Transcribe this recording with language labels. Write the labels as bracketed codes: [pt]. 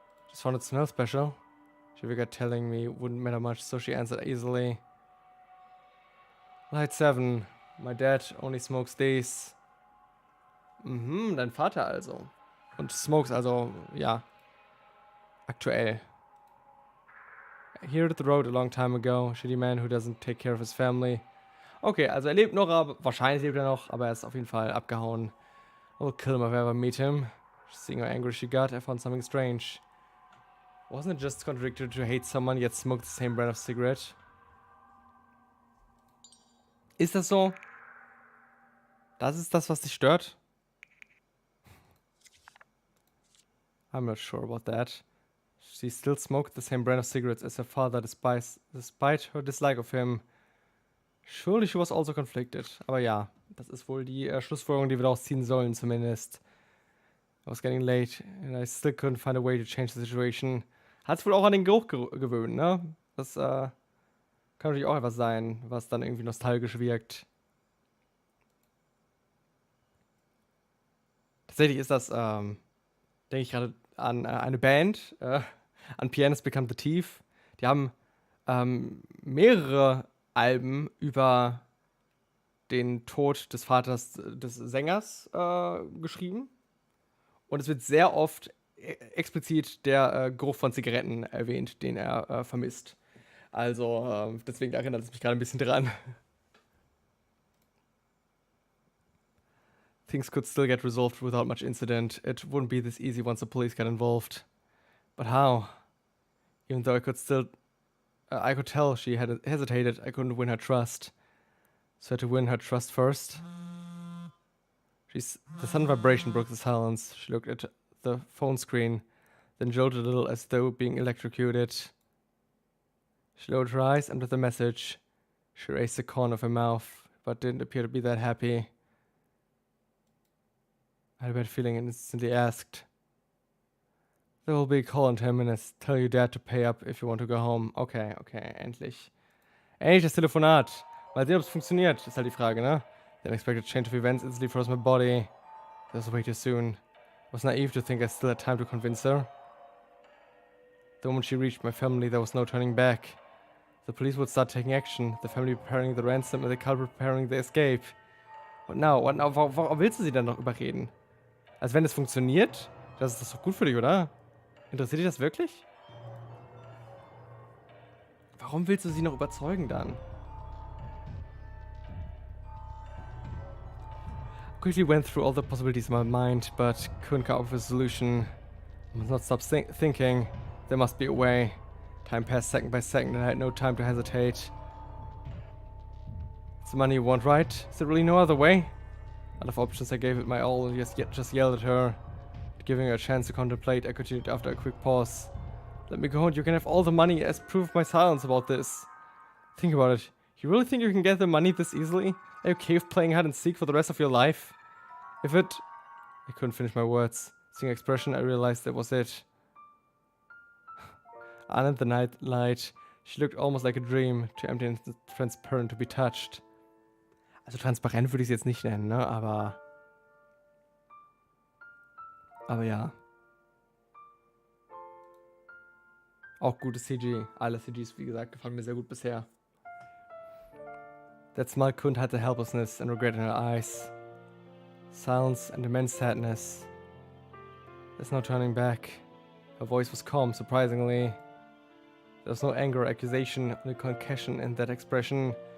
[en] Just found it smell special. She figured telling me wouldn't matter much, so she answered easily. Light 7. My dad only smokes these. Mhm, [de] dein Vater also. Und smokes also, ja. Aktuell. [en] Here at the road a long time ago. Shitty man who doesn't take care of his family. [de] Okay, also er lebt noch, aber wahrscheinlich lebt er noch, aber er ist auf jeden Fall abgehauen. [en] I will kill him if I ever meet him. Seeing how angry she got, I found something strange. Wasn't it just contradictory to hate someone yet smoke the same brand of cigarette? [de] Ist das so? Das ist das, was dich stört? [en] I'm not sure about that. She still smoked the same brand of cigarettes as her father despite her dislike of him. Surely she was also conflicted. [de] Aber ja, das ist wohl die Schlussfolgerung, die wir daraus ziehen sollen, zumindest. [en] I was getting late and I still couldn't find a way to change the situation. [de] Hat es wohl auch an den Geruch gewöhnt, ne? Das kann natürlich auch etwas sein, was dann irgendwie nostalgisch wirkt. Tatsächlich ist das, denke ich gerade an eine Band, an Pianist Become the Thief. Die haben mehrere Alben über den Tod des Vaters des Sängers geschrieben. Und es wird sehr oft explizit der Geruch von Zigaretten erwähnt, den er vermisst. Also deswegen erinnert es mich gerade ein bisschen dran. [en] Things could still get resolved without much incident. It wouldn't be this easy once the police got involved. But how? Even though I could tell she had hesitated, I couldn't win her trust. So I had to win her trust first. The sudden vibration broke the silence. She looked at the phone screen, then jolted a little as though being electrocuted. She lowered her eyes under the message. She raised the corner of her mouth, but didn't appear to be that happy. I had a bad feeling and instantly asked. There will be a call in 10 minutes. Tell your dad to pay up if you want to go home. [de] Okay, endlich. Endlich das Telefonat. Mal sehen, ob es funktioniert, ist halt die Frage, ne? [en] The unexpected change of events instantly froze my body. That was way too soon. I was naive to think I still had time to convince her. The moment she reached my family, there was no turning back. The police would start taking action, the family preparing the ransom and the culprit preparing the escape. What now? [de] Warum willst du sie dann noch überreden? Als wenn es funktioniert? Das ist doch gut für dich, oder? Interessiert dich das wirklich? Warum willst du sie noch überzeugen dann? [en] I quickly went through all the possibilities in my mind, but couldn't come up with a solution. I must not stop thinking. There must be a way. Time passed second by second and I had no time to hesitate. It's the money you want, right? Is there really no other way? Out of options, I gave it my all and just yelled at her. Giving her a chance to contemplate, I continued after a quick pause. Let me go and you can have all the money as proof of my silence about this. Think about it. You really think you can get the money this easily? Are you okay with playing hide and seek for the rest of your life? I couldn't finish my words. Seeing expression, I realized that was it. Under the night light, she looked almost like a dream, too empty and transparent to be touched. [de] Also transparent würde ich es jetzt nicht nennen, ne? Aber ja. Auch gutes CG. Alle CGs, wie gesagt, gefallen mir sehr gut bisher. [en] That smile couldn't hide the helplessness and regret in her eyes. Silence and immense sadness. There's no turning back. Her voice was calm, surprisingly. There was no anger or accusation, only concussion in that expression.